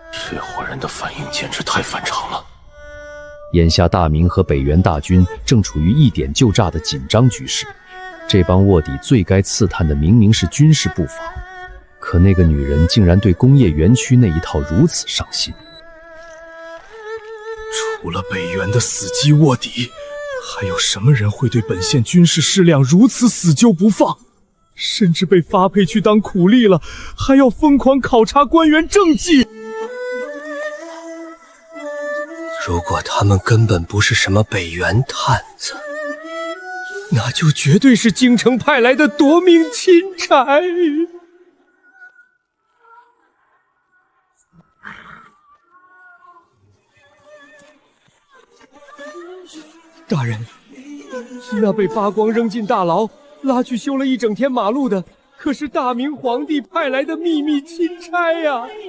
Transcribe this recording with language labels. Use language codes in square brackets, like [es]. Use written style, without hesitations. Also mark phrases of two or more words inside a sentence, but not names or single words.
[zh] 这伙人的反應簡直太反常了。眼下大明和北元大軍正處於一點就炸的緊張局勢，這幫臥底最該刺探的明明是軍事布防，可那個女人竟然對工業園區那一套如此上心。除了北元的死機臥底，還有什麼人會對本縣軍事勢量如此死揪不放？甚至被發配去當苦力了，還要瘋狂考察官員政績。如果他們根本不是什麼北元探子，那就絕對是京城派來的奪命欽差。大人，那被扒光扔進大牢，拉去修了一整天馬路的，可是大明皇帝派來的秘密欽差呀！